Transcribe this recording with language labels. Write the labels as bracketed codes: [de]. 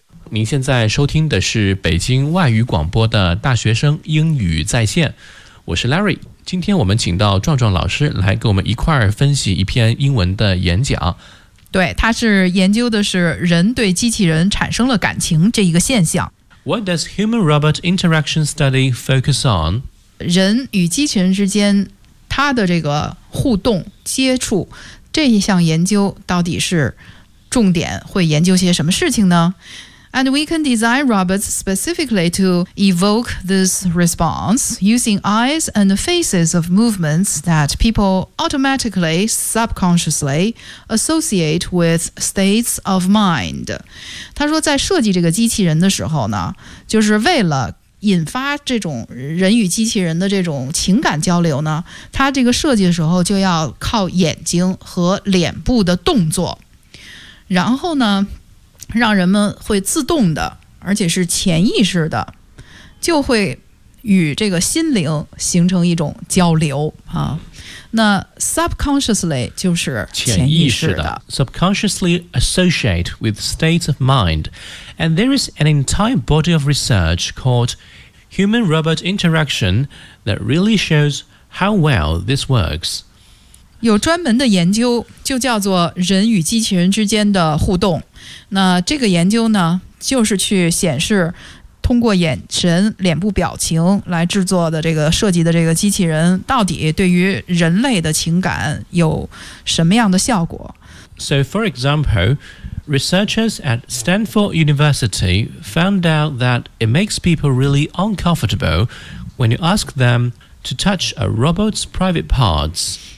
[zh] 您现在收听的是北京外语广播的大学生英语在线，我是 Larry。今天我们请到壮壮老师来跟我们一块儿分析一篇英文的演讲。对，他是研究的是人对机器人产生了感情这一个现象。 [en] What does human-robot interaction study focus on? [zh] 人与机器人之间他的这个互动接触这一项研究到底是重点会研究些什么事情呢？ [en] And we can design robots specifically to evoke this response using eyes and faces of movements that people automatically, subconsciously associate with states of mind. [zh] 他说在设计这个机器人的时候呢，就是为了引发这种人与机器人的这种情感交流呢，他这个设计的时候就要靠眼睛和脸部的动作，然后呢让人们会自动的而且是潜意识的就会与这个心灵形成一种交流啊。那 subconsciously 就是潜意识的 [en] subconsciously associate with states of mind and there is an entire body of research called human-robot interaction that really shows how well this works [zh] 有专门的研究就叫做人与机器人之间的互动那这个研究呢就是去显示通过眼神脸部表情来制作的这个设计的这个机器人到底对于人类的情感有什么样的效果 [en] So for example, researchers at Stanford University found out that it makes people really uncomfortable when you ask them to touch a robot's private parts